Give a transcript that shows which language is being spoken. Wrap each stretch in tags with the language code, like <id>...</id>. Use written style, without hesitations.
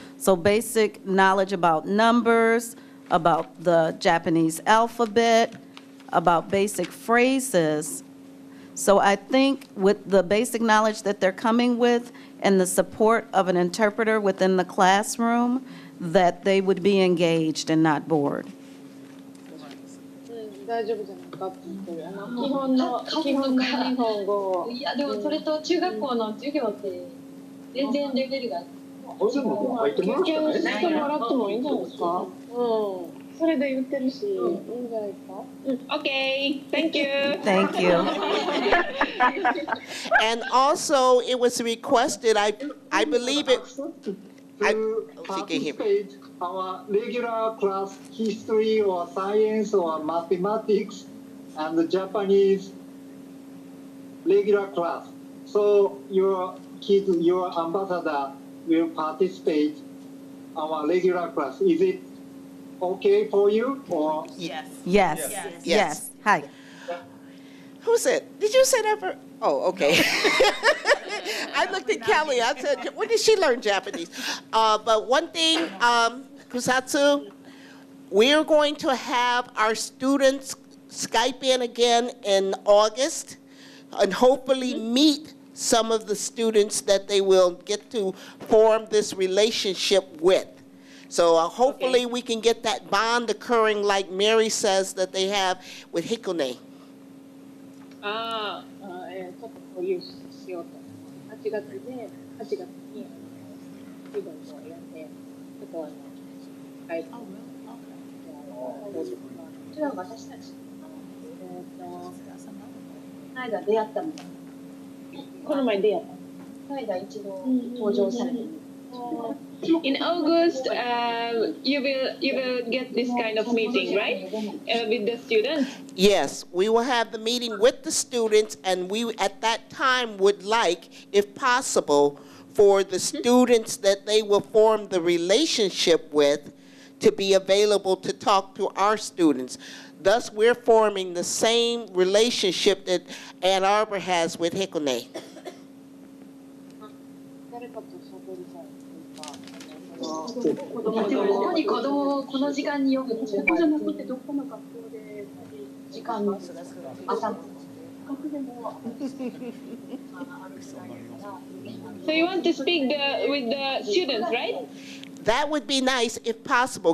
<en>So basic knowledge about numbers, about the Japanese alphabet, about basic phrases. So I think with the basic knowledge that they're coming with and the support of an interpreter within the classroom, that they would be engaged and not bored.</en> <ja>大丈夫じゃないかって言ってる。基本の日本語を。いやでもそれと中学校の授業って全然レベルが。それでも入ってもらうしかないね。経験してもらってもいいんじゃないですか。うん。それで言ってるし、いいんじゃないですか。</ja> <en>Okay, thank you. Thank you. And also, it was requested, I believe it, To she can hear me. participate our regular class, history or science or mathematics and the Japanese regular class. So your kids, your ambassador will participate our regular class. Is it okay for you or? Yes. Yes. Yes. Hi. Who said, did you say that for? Oh, okay. I looked at Kelly, I said, when did she learn Japanese? But one thing, Kusatsu, we're going to have our students Skype in again in August and hopefully meet some of the students that they will get to form this relationship with. So hopefully we can get that bond occurring like Mary says that they have with Hikone.</en> <ja>ちょっと交流しようと。8月にイベントをやって、ちょっとはい。こちらは私たち。この間出会ったの。この前出会った。この間一度登場されてる。</ja> <en>In August, you will get this kind of meeting, right? With the students. Yes, we will have the meeting with the students, and we at that time would like, if possible, for the students that they will form the relationship with to be available to talk to our students. Thus, we're forming the same relationship that Ann Arbor has with Hikone.</en> <ja>誰かと喋りたいとか、でもここに子供をこの時間に呼ぶっていうのは、ここじゃなくてどこの学校で時間の朝の学でも</ja> <en>So you want to speak with the students, right? That would be nice if possible.</en>